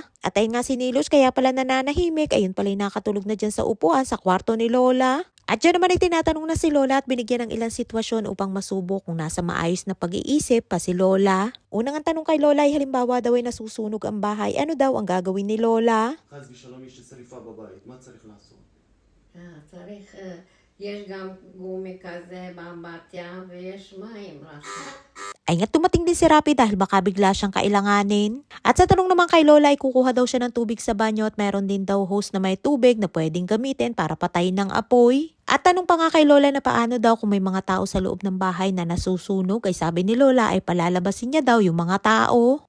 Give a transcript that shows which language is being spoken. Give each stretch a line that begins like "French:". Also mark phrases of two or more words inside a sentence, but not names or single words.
Filipino: At ayun nga si Nilush kaya pala nananahimik, ayun pala nakatulog na dyan sa upuan sa kwarto ni Lola. At dyan naman ay tinatanong na si Lola at binigyan ng ilang sitwasyon upang masubok kung nasa maayos na pag-iisip pa si Lola. Unang ang tanong kay Lola ay halimbawa daw ay nasusunog ang bahay, ano daw ang gagawin ni Lola?
Hebrew: חס ושלום יש שריפה בבית, מה צריך לעשות? צריך, יש גם גומי כזה באמבטיה ויש מים לעשות.
Filipino: Ay nga't dumating din si Rapi dahil baka bigla siyang kailanganin. At sa tanong naman kay Lola ay kukuha daw siya ng tubig sa banyo at meron din daw hose na may tubig na pwedeng gamitin para patayin ng apoy. At tanong pa nga kay Lola na paano daw kung may mga tao sa loob ng bahay na nasusunog ay sabi ni Lola ay palalabasin niya daw yung mga tao.